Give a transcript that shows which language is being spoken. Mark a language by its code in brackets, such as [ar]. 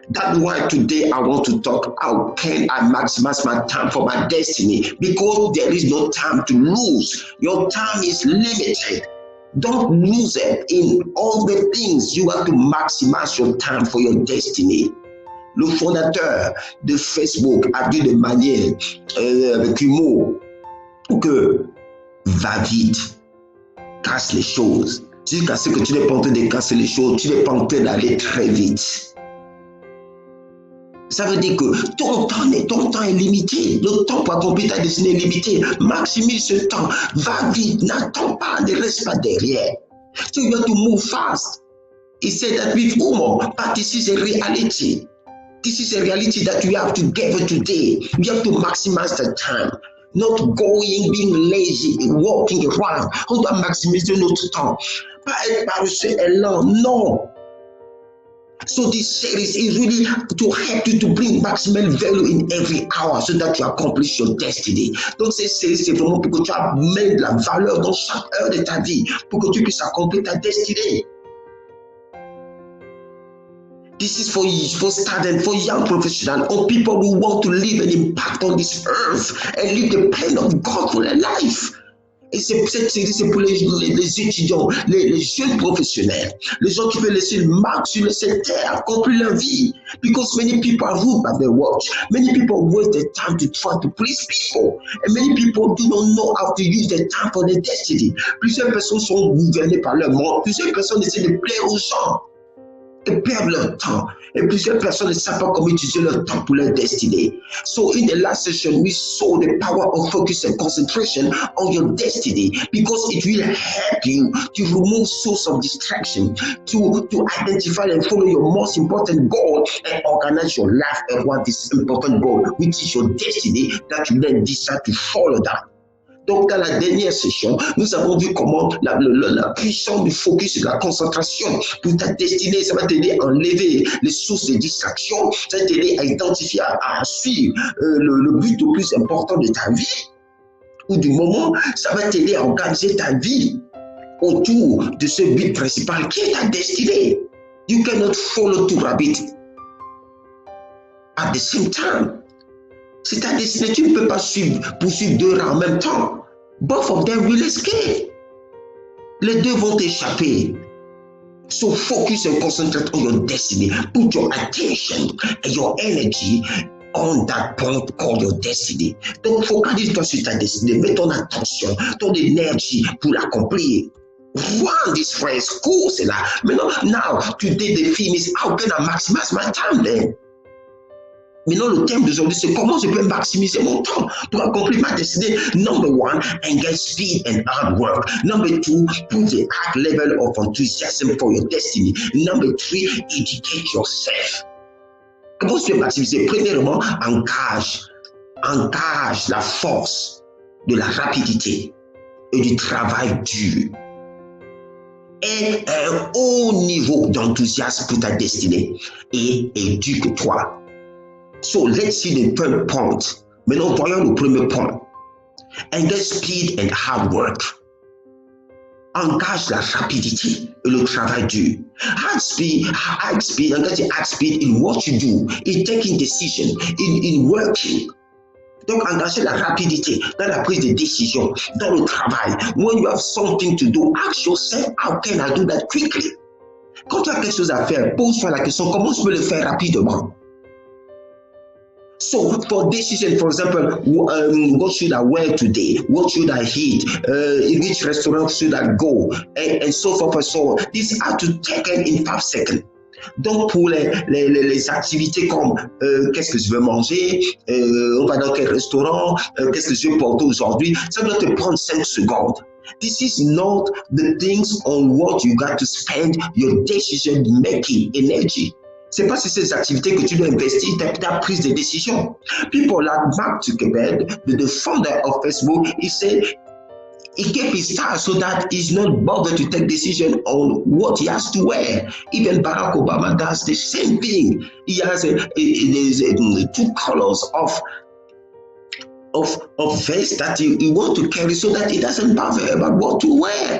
[en] That's why today I want to talk, how can I maximize my time for my destiny? Because there is no time to lose. Your time is limited. Don't lose it in all the things. You have to maximize your time for your destiny. [fr] Le fondateur de Facebook a dit de manière avec humour que va vite, casse les choses. Jusqu'à ce que tu n'es pas en train de casser les choses, tu n'es pas en train d'aller très vite. Ça veut dire que ton temps est limité. Le temps pour accomplir ta destinée est limité. Maximise ce temps. Va vite. N'attends pas. Ne reste pas derrière. [en] So you have to move fast. He said that with humor, but this is a reality. This is a reality that you have to gather today. You have to maximize the time. Not going, being lazy, walking around. [fr] On doit maximiser notre temps. Pas être paresseux et lent. Non. [en] So this series is really to help you to bring maximum value in every hour so that you accomplish your destiny. [fr] Donc cette série, c'est vraiment pour que tu amènes de la valeur dans chaque heure de ta vie, pour que tu puisses accomplir ta destinée. [en] This is for students, for young professionals, or people who want to leave an impact on this earth and live the plan of God for their life. [fr] Et cette série, c'est pour les étudiants, les jeunes professionnels, les gens qui veulent laisser une marque sur cette terre, accomplir leur vie. [en] Because many people are ruled by their watch. Many people waste their time to try to please people. And many people do not know how to use their time for their destiny. [fr] Plusieurs personnes sont gouvernées par leur monde. Plusieurs personnes essaient de plaire aux gens et perdent leur temps. Et plusieurs personnes ne savent pas comment utiliser leur temps pour leur destinée. [en] So in the last session, we saw the power of focus and concentration on your destiny, because it will help you to remove source of distraction, to identify and follow your most important goal and organize your life around this important goal, which is your destiny, that you then decide to follow that. [fr] Donc, dans la dernière session, nous avons vu comment la puissance du focus et de la concentration pour ta destinée, ça va t'aider à enlever les sources de distraction, ça va t'aider à identifier, à suivre le but le plus important de ta vie, ou du moment, ça va t'aider à organiser ta vie autour de ce but principal qui est ta destinée. [en] You cannot follow two rabbits at the same time. [fr] C'est ta destinée, tu ne peux pas poursuivre deux rats en même temps. [en] Both of them will escape. [fr] Les deux vont échapper. [en] So focus and concentrate on your destiny. Put your attention and your energy on that point called your destiny. [fr] Donc focalise-toi sur ta destinée. Mets ton attention, ton énergie pour l'accomplir. [en] Run this race, [fr] cours cela. Maintenant, [en] now, today the theme is how can I maximize my time then? [fr] Maintenant, le thème d'aujourd'hui, c'est comment je peux maximiser mon temps pour accomplir ma destinée. [en] Number one, engage speed and hard work. Number two, put the high level of enthusiasm for your destiny. Number three, educate yourself. [fr] Comment je peux maximiser? Premièrement, engage la force de la rapidité et du travail dur. Aie un haut niveau d'enthousiasme pour ta destinée et éduque-toi. [en] So let's see the third point. [fr] Maintenant, voyons le premier point. [en] Engage speed and hard work. [fr] Engage la rapidité et le travail dur. [en] High speed, engage high speed in what you do, in taking decision, in working. [fr] Donc, engager la rapidité dans la prise de décision, dans le travail. [en] When you have something to do, ask yourself, how can I do that quickly? [fr] Quand tu as quelque chose à faire, pose-toi la question, comment je peux le faire rapidement? [en] So for decision, for example, what should I wear today? What should I eat? In which restaurant should I go? And so forth and so on. These are to taken in 5 seconds. [fr] Donc pour les activités comme qu'est-ce que je veux manger, on va dans quel restaurant, qu'est-ce que je veux porter aujourd'hui, ça doit te prendre 5 secondes. [en] This is not the things on what you got to spend your decision making energy. [fr] C'est pas sur ces activités que tu dois investir ta prise de décision. [en] People like Mark Zuckerberg, the founder of Facebook, he said, He kept his style so that he's not bothered to take decision on what he has to wear. Even Barack Obama does the same thing. He has two colors of vest that he want to carry so that he doesn't bother about what to wear.